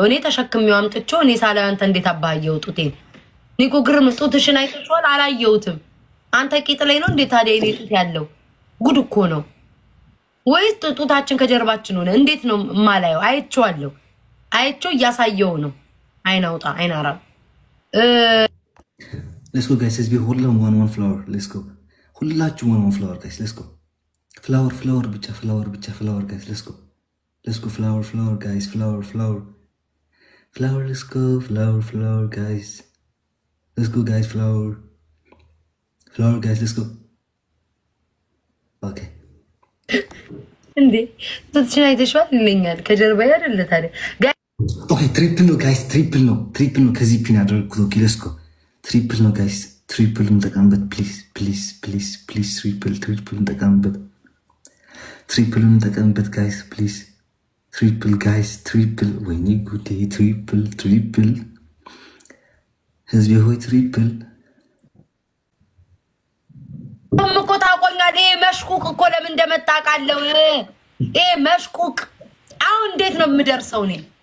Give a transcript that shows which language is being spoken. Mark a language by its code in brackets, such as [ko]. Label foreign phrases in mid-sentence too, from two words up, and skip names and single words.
[am] እኔ ተሸክሜው አምጥቼው እኔ ሳላየው አንተ እንዴት አባየው? ጡቴን ኒኮ ግርም ጡትሽን አይተሽዋል? አላየሁትም። አንተ ቂጥ ላይ ነው እንዴት ታዲያ እኔ ጡት ያለው? ጉድ እኮ ነው። ወይስ ጡታችን ከጀርባችን ሆነ? እንዴት ነው ማላየው? አይቼዋለሁ። አይቼው እያሳየው ነው። አይናውጣ አይናራ [en] Let's go guys. Let's be ሁሉም one flower. Let's go. ሁላችሁ one flower guys. Let's go. Flower ብቻ guys. Let's go flower guys. Flower let's go flower guys. Let's go guys. Flower guys. Let's go. Okay. [am] እንዴ ጡትሽን አይተሽዋል ይለኛል ከጀርባዬ አይደለ ታዲያ? [en] Okay, triple no guys. Triple no [am] ከዚህ ፒን አደረኩት። [en] Okay, let's go. Triple no guys. Triple እንጠቀምበት please. Triple እንጠቀምበት guys please. Triple guys. [am] ወይኔ ጉዴ triple ህዝቤ ሆይ triple እኮ ታቆኛለህ። ይሄ መሽቁቅ እኮ ለምን እንደመጣ ቃለው። ይሄ መሽቁቅ አሁን እንዴት ነው የምደርሰው እኔ?